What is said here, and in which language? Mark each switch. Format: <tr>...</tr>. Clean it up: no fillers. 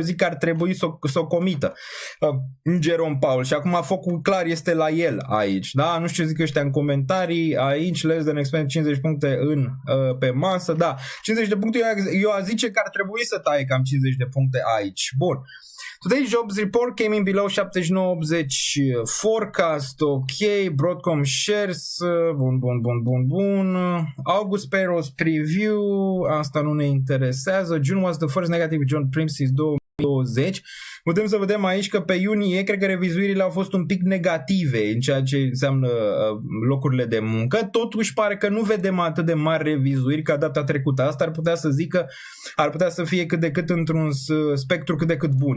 <ro>Eu zic că ar trebui să o comită Jerome Powell și acum focul clar este la el aici, da? Nu știu ce zic ăștia în comentarii, aici</ro> <en>less than expected</en> <ro>50 puncte pe masă, da, 50 de puncte, eu aș zice că ar trebui să taie cam 50 de puncte aici. Bun.</ro> <en>Today's jobs report came in below 79.80 forecast, ok, Broadcom shares, bun. August payrolls preview,</en> <ro>asta nu ne interesează.</ro> <en>June was the first negative John Prim since 2020.</en> <ro>Putem să vedem aici că pe iunie cred că revizuirile au fost un pic negative în ceea ce înseamnă locurile de muncă. Totuși pare că nu vedem atât de mari revizuiri ca data trecută. Asta ar putea să zic că ar putea să fie cât de cât într-un spectru cât de cât bun.</ro>